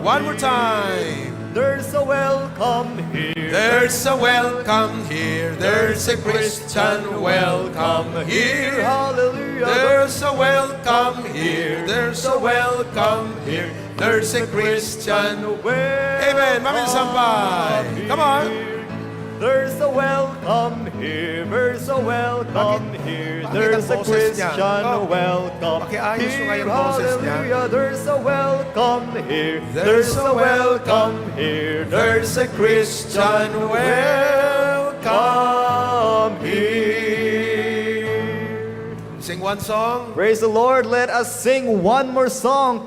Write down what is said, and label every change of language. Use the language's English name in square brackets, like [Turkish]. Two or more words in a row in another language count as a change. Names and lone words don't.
[English] One more time. There's a welcome here. There's a welcome here. There's a Christian welcome here. Hallelujah. There's a welcome here. There's a welcome here. There's a Christian welcome. Amen. Mami Sampay. Come on. There's a welcome here. There's a welcome here. [Filipino] bakit [English] There's [Filipino] ang [English] a [Filipino] boses niya? [English] Christian Oh. welcome [Filipino] Pakiayos mo nga [English] here. [Filipino] yung boses niya. [English] Hallelujah. There's a welcome here. There's a welcome here. There's a Christian welcome here. Sing one song. Praise the Lord. Let us sing one more song.